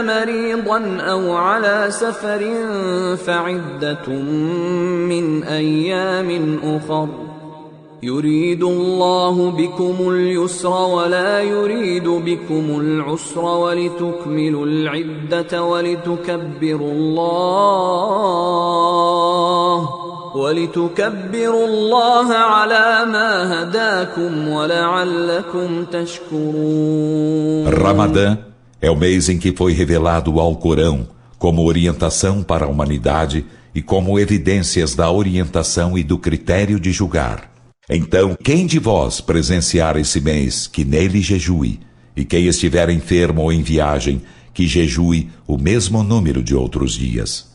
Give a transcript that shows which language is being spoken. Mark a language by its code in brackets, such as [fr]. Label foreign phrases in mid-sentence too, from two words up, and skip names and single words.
[ar] مريضا أو على سفر فعدة من أيام أخر يريد الله بكم اليسر ولا يريد بكم العسر ولتكملوا العدة ولتكبروا الله على ما هداكم ولعلكم تشكرون. [pt] Ramadã é o mês em que foi revelado o Alcorão como orientação para a humanidade e como evidências da orientação e do critério de julgar. Então, quem de vós presenciar esse mês, que nele jejue, e quem estiver enfermo ou em viagem, que jejue o mesmo número de outros dias.